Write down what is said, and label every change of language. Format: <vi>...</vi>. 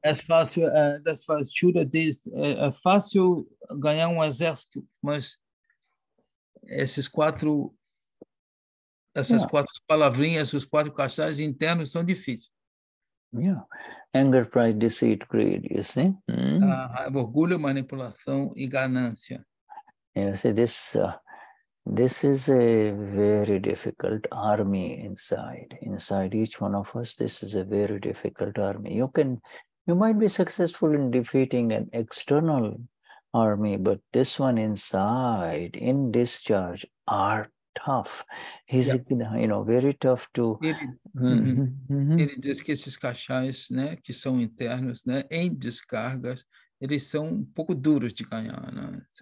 <pt>É fácil, Shuddha diz, é fácil ganhar um exército, mas essas 4 palavrinhas, os 4 kashayas internos são difíceis.</pt> <en>Yeah. Anger, pride, deceit, greed, you see?</en> <pt>Orgulho, manipulação e ganância.</pt> <en>You see, this is a very difficult army inside. Inside each one of us, this is a very difficult army. You might be successful in defeating an external army, but this one inside, in discharge, are tough. He's, very tough to...</en> <pt>Ele diz que esses kashayas, né, que são internos, né, em descargas, eles são um pouco duros de ganhar, né?</pt>